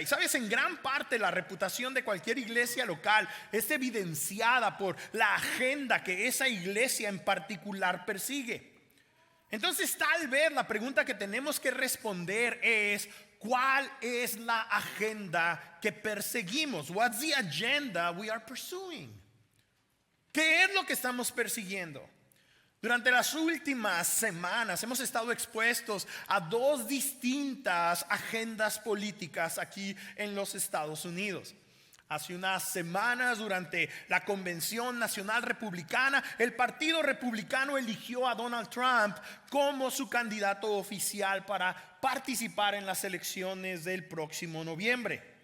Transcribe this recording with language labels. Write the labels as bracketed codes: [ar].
[es] Y sabes, en gran parte la reputación de cualquier iglesia local es evidenciada por la agenda que esa iglesia en particular persigue. Entonces, tal vez la pregunta que tenemos que responder es: ¿cuál es la agenda que perseguimos? [en] What's the agenda we are pursuing? [es] ¿Qué es lo que estamos persiguiendo? Durante las últimas semanas hemos estado expuestos a dos distintas agendas políticas aquí en los Estados Unidos. Hace unas semanas, durante la Convención Nacional Republicana, el Partido Republicano eligió a Donald Trump como su candidato oficial para participar en las elecciones del próximo noviembre.